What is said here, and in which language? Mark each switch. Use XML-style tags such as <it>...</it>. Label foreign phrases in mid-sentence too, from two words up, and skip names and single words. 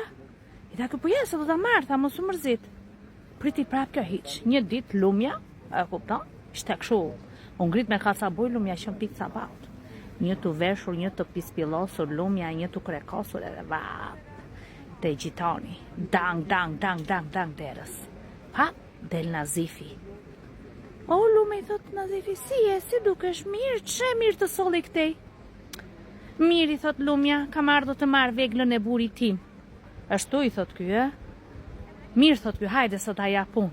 <sq>I tha, po ja, se do ta marr, tha, mos u mërzit. Priti prap kjo hiq. Një ditë lumja, e kupton? Ishte kështu. U ngrit me kaca boj lumja që në pikë sabat. Një të veshur, një të pispillosur lumja, një të krekosur edhe vap. Te gjitoni. Dang, dang, dang, dang, dang derës. Pa, del Nazifi. O, lume, i thot Nazifi, si dukesh mirë, që mirë të soli këtej? Mirë, i thot lumja, kam ardhur të marr veglën e burit tim. Ashtu, i thot ky, Mirë, thot ky, hajde sot aja pun.</sq>